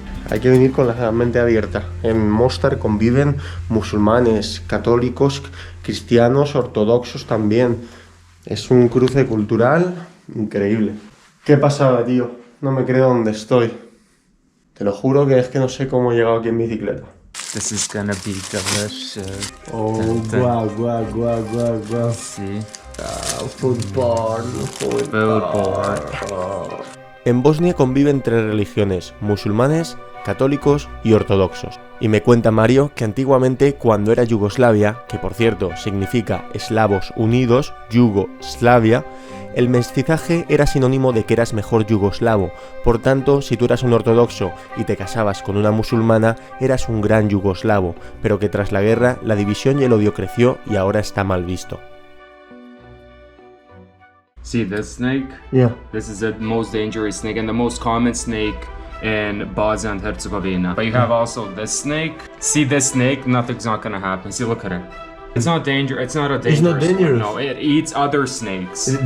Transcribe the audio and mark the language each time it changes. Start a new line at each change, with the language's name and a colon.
Spanish: Hay que venir con la mente abierta. En Mostar conviven musulmanes, católicos, cristianos, ortodoxos también. Es un cruce cultural increíble. ¿Qué pasaba, tío? No me creo dónde estoy. Te lo juro que es que no sé cómo he llegado aquí en bicicleta.
English: This is gonna be delicious. Oh, guau, guau, guau, guau, guau.
Spanish: Sí. Fútbol. Fútbol. En Bosnia conviven tres religiones, musulmanes, católicos y ortodoxos. Y me cuenta Mario que antiguamente, cuando era Yugoslavia, que por cierto significa eslavos unidos, Yugoslavia, el mestizaje era sinónimo de que eras mejor yugoslavo. Por tanto, si tú eras un ortodoxo y te casabas con una musulmana, eras un gran yugoslavo, pero que tras la guerra la división y el odio creció y ahora está mal visto.
English: See this snake? Yeah. This is the most dangerous snake and the most common snake in Bosnia and Herzegovina. But you have also this snake. See this snake? Nothing's not gonna happen. See, look at it. It's not dangerous. It's not a dangerous. It's not dangerous. One. No, it eats other snakes.